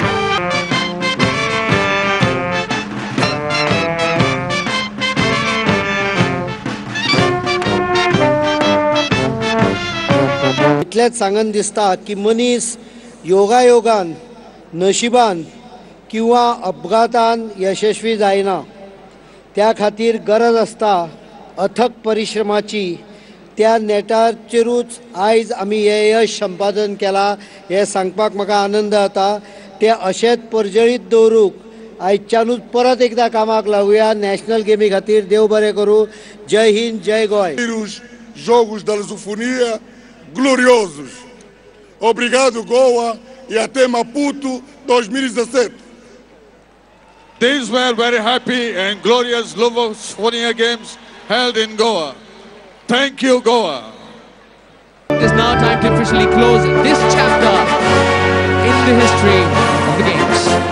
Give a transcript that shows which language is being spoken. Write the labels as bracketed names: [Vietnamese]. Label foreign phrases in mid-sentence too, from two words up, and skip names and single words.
[Konkani] इतलेच सांगन दिसता की मनीस योगायोगान, नशिबान किंवा अपघातान यशस्वी जायना, त्या खातीर गरज आसता अथक परिश्रमाची। त्या नेटाचेरूच आयज आमी हे यश संपादन केला हे सांगपाक म्हाका आनंद जाता। ते अशेंच पर्जळीत दवरूंक आयच्यानूच परत एकदा कामाक लागुया नॅशनल गेमी खातीर। देव बरें करूं। जय हिंद, जय गोय। [Portuguese] Jogos da Lusofonia gloriosos. Obrigado, Goa, e até Maputo 2017. [English] These were very happy and glorious Lusofonia Games held in Goa. Thank you, Goa. It is now time to officially close this chapter in the history of the Games.